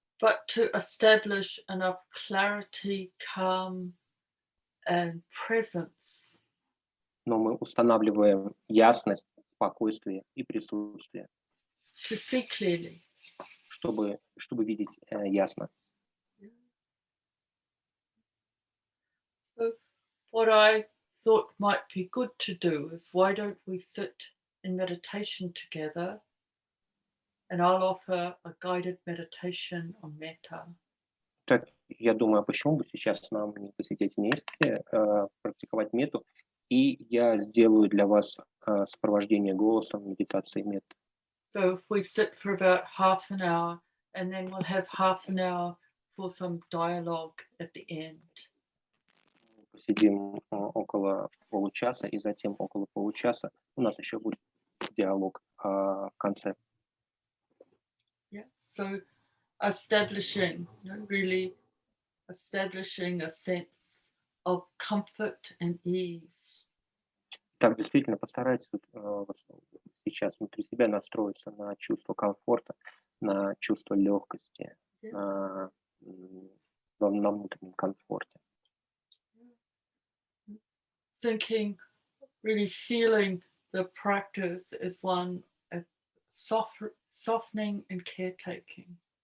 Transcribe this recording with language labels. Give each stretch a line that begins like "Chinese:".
English: But to establish enough clarity, calm, and presence.
Russian: Но мы устанавливаем ясность, спокойствие и присутствие,
English: To see clearly.
Russian: чтобы видеть ясно.
English: So what I thought might be good to do is why don't we sit in meditation together, and I'll offer a guided meditation on Metta.
Russian: Так, я думаю, а почему бы сейчас нам не посидеть вместе, практиковать метту, и я сделаю для вас сопровождение голосом медитации метты.
English: So if we sit for about half an hour and then we'll have half an hour for some dialogue at the end.
Russian: Посидим около получаса, и затем около получаса у нас еще будет диалог в конце.
English: Yeah. So establishing, really establishing a sense of comfort and ease.
Russian: Так, действительно, постарайтесь сейчас внутри себя настроиться на чувство комфорта, на чувство легкости, на внутреннем комфорте.
English: Thinking, really feeling the practice as one of softening and caretaking.